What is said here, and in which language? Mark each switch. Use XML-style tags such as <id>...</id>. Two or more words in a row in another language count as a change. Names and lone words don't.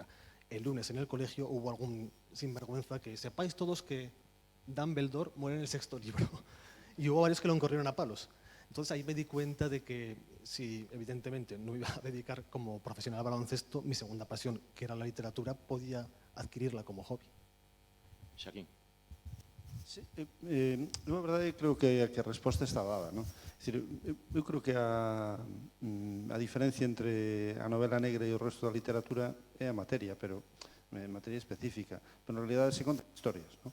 <es>El lunes en el colegio hubo algún sinvergüenza que sepáis todos que Dumbledore muere en el 6º libro. Y hubo varios que lo encorrieron a palos. Entonces ahí me di cuenta de que si evidentemente no iba a dedicar como profesional al baloncesto, mi segunda pasión, que era la literatura, podía adquirirla como hobby. Xaquín.</es> <gl>Sí, na verdade, creo que a resposta está dada, non? Eu creo que a diferencia entre a novela negra e o resto da literatura é a materia, pero materia específica, pero en realidade se contan historias, non?</gl>